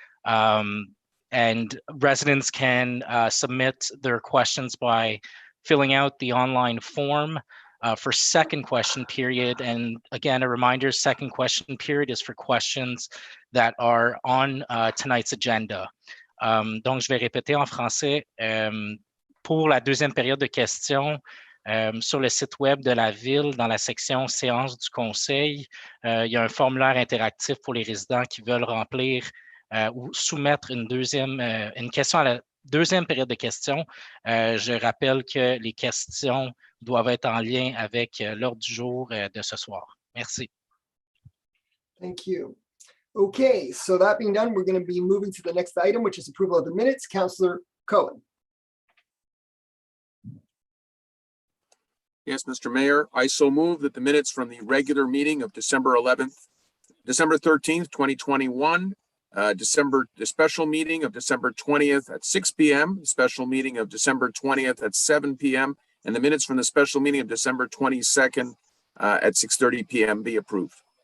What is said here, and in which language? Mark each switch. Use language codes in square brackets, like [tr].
[en] And residents can submit their questions by filling out the online form for second question period. And again, a reminder, second question period is for questions that are on tonight's agenda. [fr] Donc, je vais répéter en français. Pour la deuxième période de questions, sur le site web de la ville, dans la section Séance du conseil, il y a un formulaire interactif pour les résidents qui veulent remplir ou soumettre une question à la deuxième période de questions. Je rappelle que les questions doivent être en lien avec l'ordre du jour de ce soir. Merci. [en] Thank you. Okay, so that being done, we're going to be moving to the next item, which is approval of the minutes. Councillor Cohen. Yes, Mr. Mayor, I so move that the minutes from the regular meeting of December 13th, 2021, the special meeting of December 20th at 6 p.m., special meeting of December 20th at 7 p.m., and the minutes from the special meeting of December 22nd at 6:30 p.m. be approved.